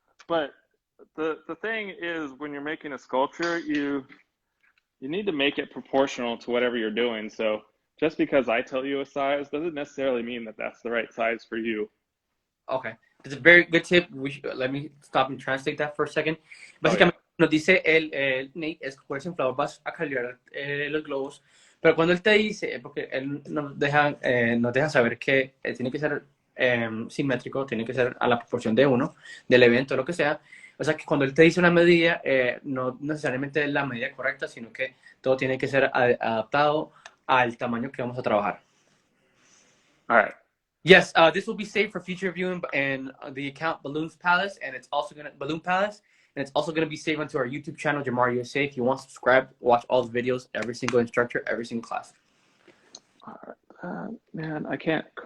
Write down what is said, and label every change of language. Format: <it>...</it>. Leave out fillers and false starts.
<en>But the thing is, when you're making a sculpture, you need to make it proportional to whatever you're doing. So just because I tell you a size doesn't necessarily mean that that's the right size for you. Okay. It's a very good tip. Let me stop and translate that for a second.</en> <es>Básicamente nos dice Nate, es que por ese inflador vas a calibrar los globos, pero cuando él te dice, porque él nos deja saber que tiene que ser simétrico, tiene que ser a la proporción de uno, del evento, lo que sea. O sea que cuando él te dice una medida, no necesariamente es la medida correcta, sino que todo tiene que ser adaptado al tamaño que vamos a trabajar.</es> <en>All right. Yes, this will be saved for future viewing and the account Balloons Palace, and it's also Balloon Palace, and it's also gonna be saved onto our YouTube channel, Jamar USA. If you want to subscribe, watch all the videos, every single instructor, every single class. Man, I can't.</en>